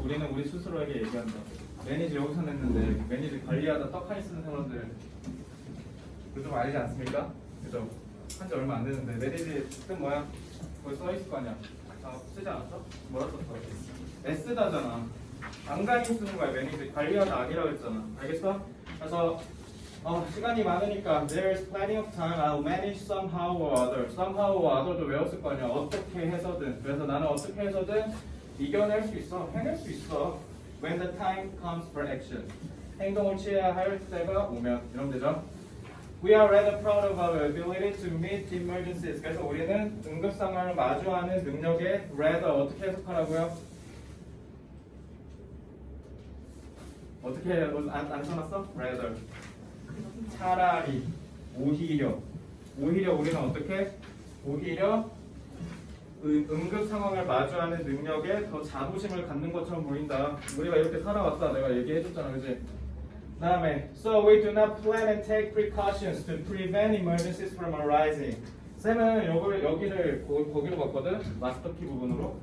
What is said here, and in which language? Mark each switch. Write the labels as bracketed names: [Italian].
[Korean] 우리는 우리 스스로에게 얘기한다. 매니저 여기서 냈는데 매니저 관리하다 떡하니 쓰는 사람들 그거 좀 알지 않습니까? 그죠? 한지 얼마 안 됐는데 매니저 뜻 뭐야? 거기 써있을 거 아니야? 아, 쓰지 않았어? 뭐라 썼어? S다잖아. 안간히 쓰는 거야. 매니저 관리하다 아니라고 했잖아. 알겠어? 그래서 시간이 많으니까 [English] There's plenty of time. I'll manage somehow or other. Somehow or other [Korean] 도 외웠을 거 아니야. 어떻게 해서든. 그래서 나는 어떻게 해서든 이겨낼 수 있어. 해낼 수 있어. [English] When the time comes for action. [Korean] 행동을 취해야 할 때가 오면. 이러면 되죠? [English] We are rather proud of our ability to meet emergencies. [Korean] 그래서 우리는 응급 상황을 마주하는 능력에 rather 어떻게 해석하라고요? 어떻게 안 써놨어? rather. 차라리, 오히려 우리는 어떻게? 오히려 응급 상황을 마주하는 능력에 더 자부심을 갖는 것처럼 보인다. 우리가 이렇게 살아왔다. 내가 얘기해줬잖아, 그지? 다음에 [English] So we do not plan and take precautions to prevent emergencies from arising. [Korean] 쌤은 여기를 거기로 갔거든? 마스터키 부분으로.